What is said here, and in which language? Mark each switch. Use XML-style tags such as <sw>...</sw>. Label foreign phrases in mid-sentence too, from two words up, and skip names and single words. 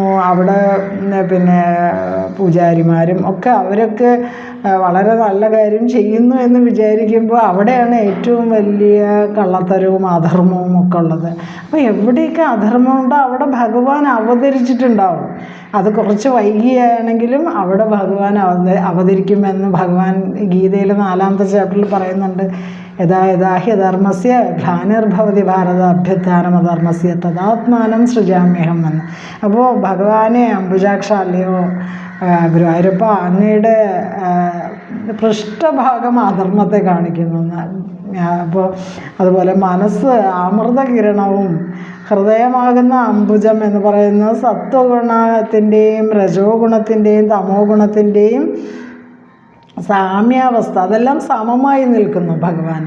<ml>അവിടെ പിന്നെ പൂജാരിമാരും ഒക്കെ അവരൊക്കെ വളരെ നല്ല കാര്യം ചെയ്യുന്നു എന്ന് വിചാരിക്കുമ്പോൾ അവിടെയാണ് ഏറ്റവും വലിയ കള്ളത്തരവും അധർമ്മവും ഒക്കെ ഉള്ളത്. അപ്പോൾ എവിടെയൊക്കെ അധർമ്മമുണ്ടോ അവിടെ ഭഗവാൻ അവതരിച്ചിട്ടുണ്ടാവും. അത് കുറച്ച് വൈകിയാണെങ്കിലും അവിടെ ഭഗവാൻ അവതരിക്കുമെന്ന് ഭഗവാൻ ഗീതയിൽ 4ാമത്തെ ചാപ്റ്ററിൽ പറയുന്നുണ്ട്.</ml> <sa>യഥാ യഥാ ഹി ധർമ്മസ്യ ഗ്ലാനിർഭവതി ഭാരത അഭ്യുത്ഥാനമധർമ്മസ്യ തദാത്മാനം സൃജാമ്യഹം എന്ന്.</sa> <ml>അപ്പോൾ ഭഗവാനെ അംബുജാക്ഷ, അല്ലയോ ഗുരുവായൂരപ്പ, അങ്ങയുടെ പൃഷ്ഠഭാഗം അധർമ്മത്തെ കാണിക്കുന്നു. അപ്പോൾ അതുപോലെ മനസ്സ് അമൃതകിരണവും ഹൃദയമാകുന്ന അംബുജം എന്ന് പറയുന്നത് സത്വഗുണത്തിൻ്റെയും രജോ ഗുണത്തിൻ്റെയും തമോ ഗുണത്തിൻ്റെയും സാമ്യാവസ്ഥ, അതെല്ലാം സമമായി നിൽക്കുന്നു ഭഗവാനിൽ.</ml>